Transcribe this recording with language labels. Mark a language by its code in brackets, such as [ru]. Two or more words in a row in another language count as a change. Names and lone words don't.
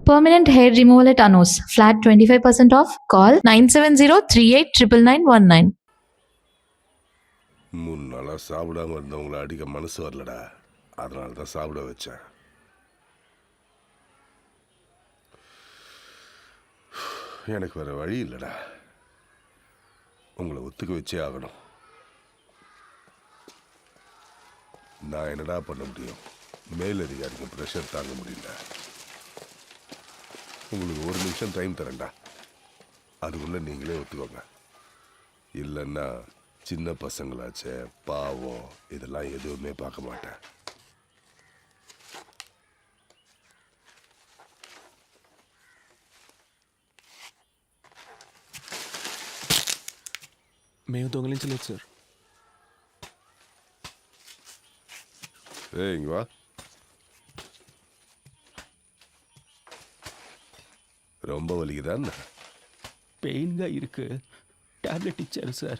[en] Permanent hair removal at Anos. Flat 25% off. Call 970-389919. [ta] 3 நாளா சாப்பிடாம இருந்தவங்கள அடிக்க மனசு வரலடா. அதனால தான் சாப்பிட வச்சேன். எனக்கு வேற வழி இல்லடா. உங்களை ஒத்துக்க வச்சே ஆகணும். நான் என்னடா பண்ண முடியும்? மேலதிகாரிக்கு ப்ரெஷர் தாங்க முடியல. உங்களுக்கு 1 நிமிஷம் டைம் தரேன்டா. அதுக்குள்ள நீங்களே ஒத்துக்கோங்க. இல்லைன்னா சின்ன பசங்களாச்சே, பாவம், இதெல்லாம் எதுவுமே பார்க்க மாட்டேன். [te] మేము దొంగలించలేదు సార్. [ta] இங்க வா. ரொம்ப வலிக்குதான்? [te] పెయిన్గా இருக்கு. టాబ్లెట్ ఇచ్చారు సార్.